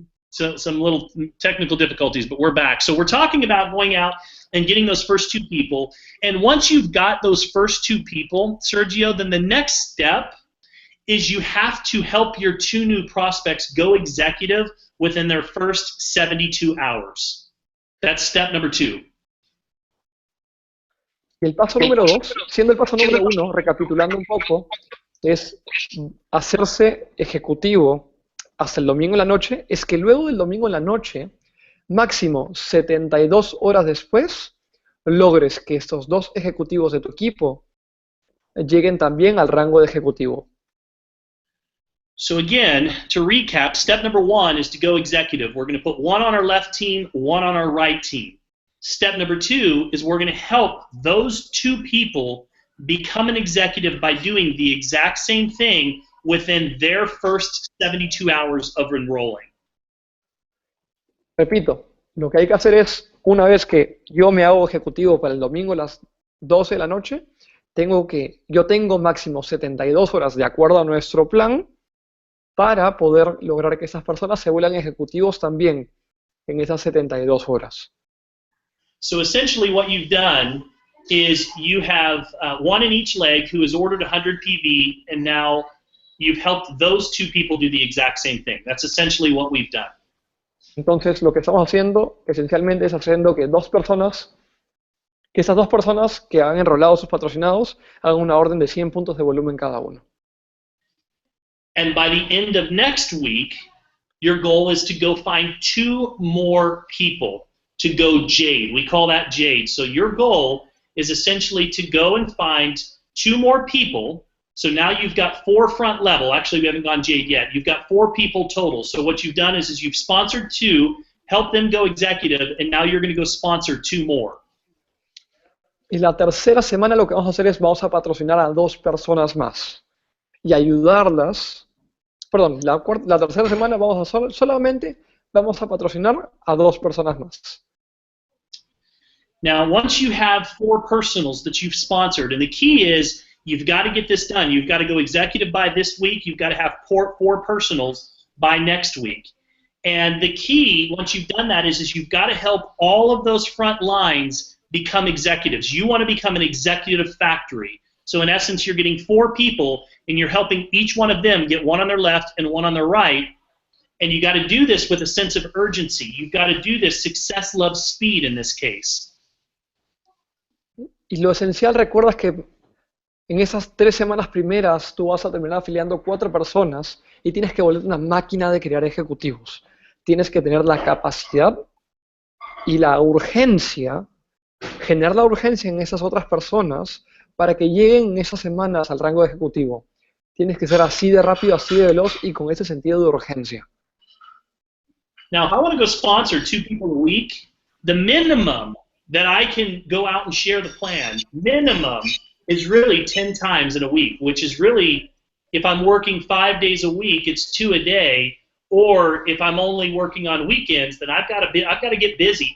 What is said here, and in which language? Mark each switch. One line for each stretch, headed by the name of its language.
English: So some little technical difficulties, but we're back. So we're talking about going out and getting those first two people. And once you've got those first two people, Sergio, then the next step is you have to help your two new prospects go executive within their first 72 hours. That's step number 2.
Spanish: Y el paso número 2, siendo el paso número 1, recapitulando un poco, es hacerse ejecutivo hasta el domingo en la noche, es que luego del domingo en la noche, máximo 72 horas después, logres que estos dos ejecutivos de tu equipo lleguen también al rango de ejecutivo.
English: So again, to recap, step number 1 is to go executive. We're going to put one on our left team, one on our right team. Step number 2 is we're going to help those two people become an executive by doing the exact same thing within their first 72 hours of enrolling.
Spanish: Repito, lo que hay que hacer es, una vez que yo me hago ejecutivo para el domingo a las 12 de la noche, yo tengo máximo 72 horas de acuerdo a nuestro plan para poder lograr que esas personas se vuelvan ejecutivos también en esas 72 horas.
English: So essentially what you've done is you have one in each leg who has ordered 100 PV, and now you've helped those two people do the exact same thing. That's essentially what we've done.
Spanish: Entonces lo que estamos haciendo esencialmente es haciendo que esas dos personas que han enrolado a sus patrocinados hagan una orden de 100 puntos de volumen cada uno.
English: And by the end of next week, your goal is to go find 2 more people to go Jade. We call that Jade. So your goal is essentially to go and find 2 more people. So now you've got 4 front level. Actually, we haven't gone Jade yet. You've got 4 people total. So what you've done is you've sponsored 2, helped them go executive, and now you're going to go sponsor 2 more.
Spanish: Y la tercera semana lo que vamos a hacer es vamos a patrocinar a 2 personas más y ayudarlas. Perdón, la tercera semana solamente vamos a patrocinar a 2 personas más.
English: Now, once you have 4 personals that you've sponsored, and the key is you've got to get this done. You've got to go executive by this week. You've got to have 4 personals by next week. And the key, once you've done that, is you've got to help all of those front lines become executives. You want to become an executive factory. So in essence, you're getting 4 people, and you're helping each one of them get one on their left and one on their right. And you got to do this with a sense of urgency. You've got to do this. Success loves speed in this case.
Spanish: Y lo esencial, recuerda es que en esas 3 semanas primeras tú vas a terminar afiliando 4 personas y tienes que volverte una máquina de crear ejecutivos. Tienes que tener la capacidad y la urgencia, generar la urgencia en esas otras personas para que lleguen en esas semanas al rango de ejecutivo. Tienes que ser así de rápido, así de veloz y con ese sentido de urgencia.
English: Now, if I want to go sponsor 2 people a week, the minimum that I can go out and share the plan, minimum, is really 10 times in a week, which is really, if I'm working 5 days a week, it's 2 a day. Or if I'm only working on weekends, then I've got to get busy.